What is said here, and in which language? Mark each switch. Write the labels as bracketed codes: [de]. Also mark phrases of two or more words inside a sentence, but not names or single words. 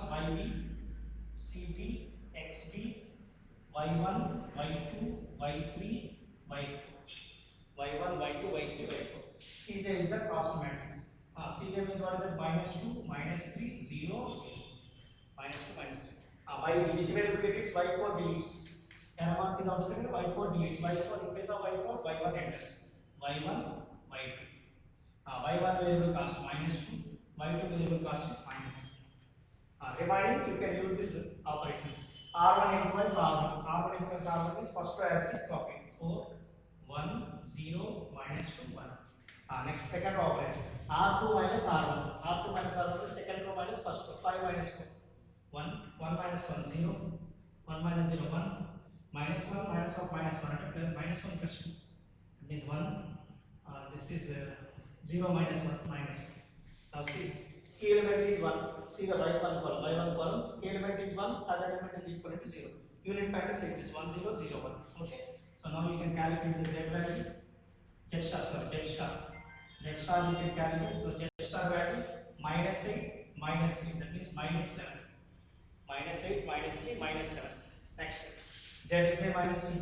[en] YB, CB, XB, Y1, Y2, Y3, Y4. Y1, Y2, Y3, Y4. Cj is the cost matrix. Cj means what is it? -2, -3, 0, 0. -2, -3. Y, which variable deletes? Y4 deletes. Arrow mark is outside, Y4 deletes. Y4 in place of Y4, Y1 enters. Y1, Y2. Y1 variable cost -2, Y2 variable cost is -3. Remaining, you can use these operations. R1 implies R1. R1 implies R1 is first row as it is copied. 4, 1, 0, -2, 1. Next, second row operation. R2 minus R1. R2 minus R1 is second row minus first row. 5 minus 4. 1, 1 minus 1, 0. 1 minus 0, 1. Minus 1, minus of minus 1. Minus 1 plus 2. It means 1. This is 0 minus 1, minus 1. Now see, key element is 1. See the y1 column. Y1 columns, key element is 1, other element is equal to 0. Unit matrix exists 1, 0, 0, 1. Okay. So now you can calculate the z value. Z star you can calculate. So z star value -8, -3. That means -7. -8, -3, -7. Next is Zj minus Cj.